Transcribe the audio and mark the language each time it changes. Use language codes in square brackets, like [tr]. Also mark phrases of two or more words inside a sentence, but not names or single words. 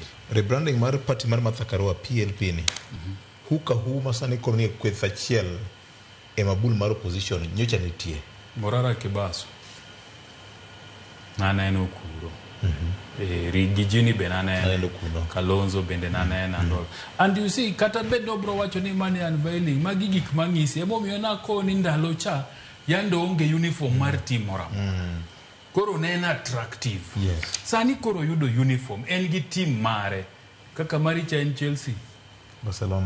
[luo] Rebranding mar party mar Martha Karua PLP ni. Huka masani koro ni kweth achiel e mabul mar opposition nyocha nitie. Morara Kibaso. Naneno kuro. Rigijini benane Kalonzo bende nanena [en] and you see [luo] kata bedo bro wacho ni mani unveiling magi gik mangisi emo miyo na ko ni ndalo cha yando onge uniform mar team mora koro nena attractive sani koro yudo uniform en gi team mare kaka mari cha en Chelsea Barcelona